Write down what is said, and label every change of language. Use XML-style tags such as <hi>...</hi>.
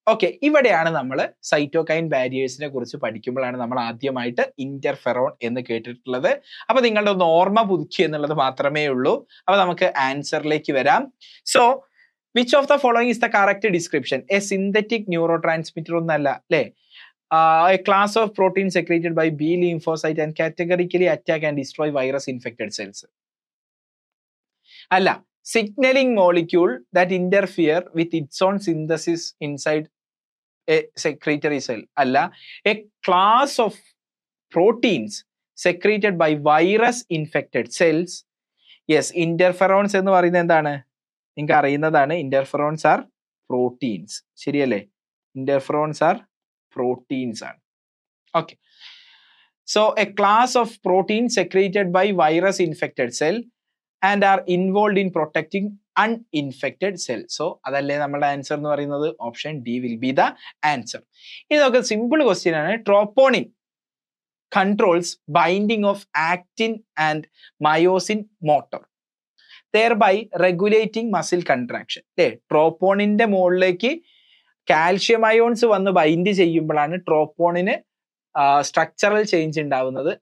<ml>Okay, ഇവിടെയാണ് നമ്മൾ cytokine ബാരിയേഴ്സിനെ കുറിച്ച് പഠിക്കുമ്പോഴാണ് നമ്മൾ ആദ്യമായിട്ട് ഇന്റർഫെറോൺ എന്ന് കേട്ടിട്ടുള്ളത്. അപ്പൊ നിങ്ങളുടെ ഒന്ന് ഓർമ്മ പുതുക്കി എന്നുള്ളത് മാത്രമേ ഉള്ളൂ. അപ്പൊ നമുക്ക് ആൻസറിലേക്ക് വരാം.</ml> <en>So which of the following is the correct description? A synthetic neurotransmitter</en> <ml>ഒന്നല്ല അല്ലെ?</ml> <en>A class of proteins secreted by B lymphocyte and categorically attack and destroy virus infected cells. അല്ല. Signaling molecule that interfere with its own synthesis inside a secretory cell. അല്ല. A class of proteins secreted by virus infected cells.</en> <ml>Yes, interferons എന്ന് പറയുന്നത് എന്താണ്? നിങ്ങൾക്ക് അറിയുന്നതാണ്.</ml> <en>Interferons are proteins. ശരിയല്ലേ? Interferons are proteins ആണ്. Okay. So a class of proteins secreted by virus infected cell and are involved in protecting uninfected cell.</en> <ml>So അതല്ലേ നമ്മുടെ answer എന്ന് പറയുന്നത്.</ml> <en>Option D will be the answer.</en> <ml>ഇതൊക്കെ simple question ആണ്.</ml> <en>Troponin controls binding of actin and myosin motor, thereby regulating muscle contraction.</en> <ml>ട്രോപ്പോണിന്റെ മുകളിലേക്ക് calcium ions വന്ന് bind ചെയ്യുമ്പോഴാണ് ട്രോപ്പോണിന് structural change ഉണ്ടാവുന്നത്.</ml>